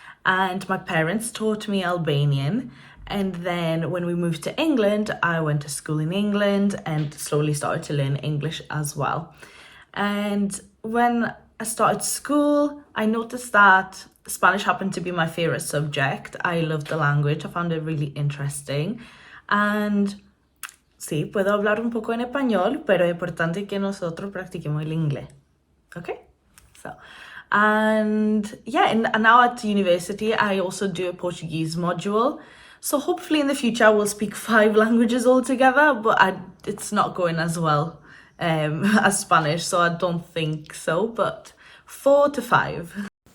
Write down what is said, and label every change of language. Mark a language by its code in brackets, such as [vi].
[en] And my parents taught me Albanian. And then when we moved to England, I went to school in England and slowly started to learn English as well. And when I started school, I noticed that Spanish happened to be my favorite subject. I loved the language. I found it really interesting. [es] And sí, puedo hablar un poco en español, pero es importante que nosotros practiquemos el inglés. [en] Okay? So, and yeah, and now at university, I also do a Portuguese module. So hopefully in the future, I will speak 5 languages altogether, but it's not going as well as Spanish, so I don't think so, but 4 to 5.